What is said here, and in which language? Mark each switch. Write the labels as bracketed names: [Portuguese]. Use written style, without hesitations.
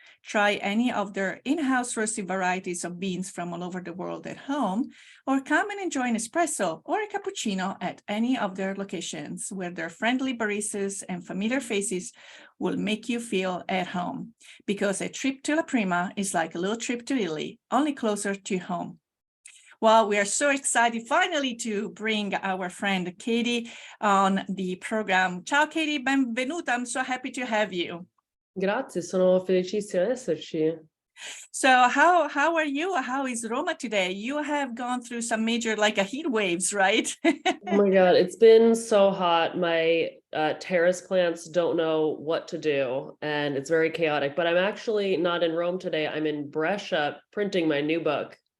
[English] Try any of their in-house roasted varieties of beans from all over the world at home, or come and enjoy an espresso or a cappuccino at any of their locations where their friendly baristas and familiar faces will make you feel at home. Because a trip to La Prima is like a little trip to Italy, only closer to home. Well, we are so excited finally to bring our friend Katie on the program. Ciao Katie, benvenuta. I'm so happy to have you. [Italian] Grazie, sono felicissima di esserci. [English] So how are you? How is Roma today? You have gone through some major heat waves, right? Oh my God, it's been so hot. My terrace plants don't know what to do, and it's very chaotic. But I'm actually not in Rome today. I'm in Brescia printing my new book.